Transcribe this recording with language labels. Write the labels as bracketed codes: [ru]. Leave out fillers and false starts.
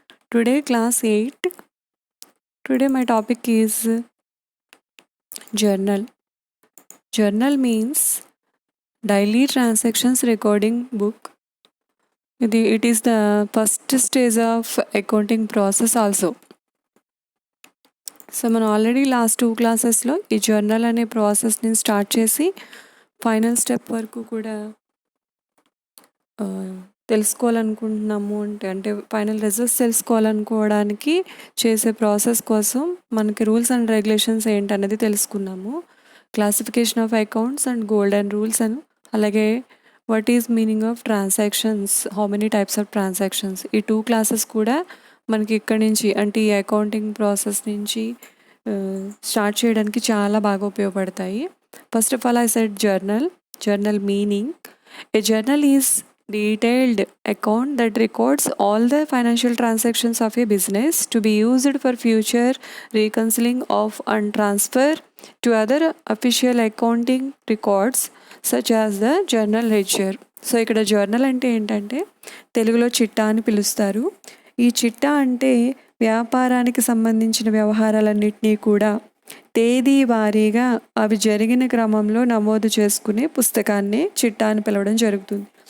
[en] Today class 8. Today my topic is journal. Journal means daily transactions recording book. It is the first stage of accounting process also. [te] So మనం already last 2 క్లాసెస్లో ఈ journal అనే ప్రాసెస్ని start చేసి final step వరకు కూడా తెలుసుకోవాలనుకుంటున్నాము అంటే ఫైనల్ రిజల్ట్స్ తెలుసుకోవాలనుకోవడానికి చేసే ప్రాసెస్ కోసం మనకి రూల్స్ అండ్ రెగ్యులేషన్స్ ఏంటనేది తెలుసుకున్నాము. Classification of accounts and golden rules అని, అలాగే [en] what is meaning of transactions, [te] how many types of transactions, ఈ 2 క్లాసెస్ కూడా మనకి ఇక్కడి నుంచి అంటే ఈ అకౌంటింగ్ ప్రాసెస్ నుంచి స్టార్ట్ చేయడానికి చాలా బాగా ఉపయోగపడతాయి. [en] First of all I said journal meaning. A journal is detailed account that records all the financial transactions of a business to be used for future reconciling of and transfer to other official accounting records such as the journal ledger. [te] So ఇక్కడ journal అంటే ఏంటంటే తెలుగులో చిట్టా అని పిలుస్తారు. ఈ చిట్టా అంటే వ్యాపారానికి సంబంధించిన వ్యవహారాలన్నింటినీ కూడా తేదీ వారీగా అవి జరిగిన క్రమంలో నమోదు చేసుకునే పుస్తకాన్ని చిట్టా అని పిలవడం జరుగుతుంది.